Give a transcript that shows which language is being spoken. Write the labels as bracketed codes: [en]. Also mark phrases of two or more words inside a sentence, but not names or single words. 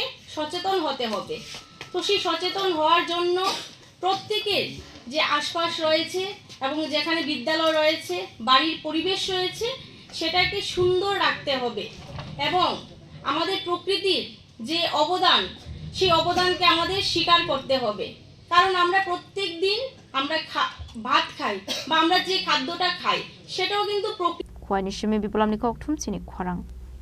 [bn] সচেতন হতে হবে তো সেই সচেতন হওয়ার জন্য প্রত্যেকের যে আশপাশ রয়েছে এবং যেখানে বিদ্যালয় রয়েছে বাড়ির পরিবেশ রয়েছে সেটাকে সুন্দর রাখতে হবে এবং আমাদের প্রকৃতির যে অবদান সেই অবদানকে আমাদের স্বীকার করতে হবে কারণ আমরা প্রত্যেক দিন আমরা ভাত খাই বা আমরা যে খাদ্যটা খাই সেটাও কিন্তু [trp] Khwai ni shimi bipolam ni kok thum chini khwarang